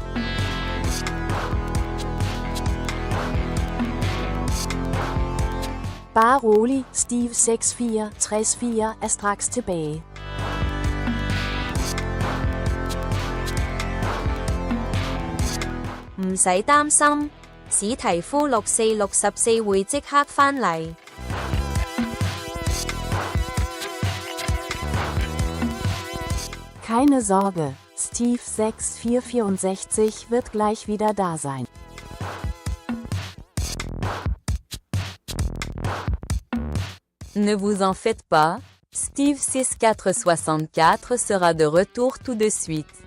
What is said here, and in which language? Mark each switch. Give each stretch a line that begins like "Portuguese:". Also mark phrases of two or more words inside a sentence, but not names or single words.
Danish: Bare rolig, Steve 6464 er straks tilbage.
Cantonese: 唔使擔心，史提夫6464會即刻返嚟。
German: Keine Sorge, Steve 6464 wird gleich wieder da sein.
French: Ne vous en faites pas, Steve 6464 sera de retour tout de suite.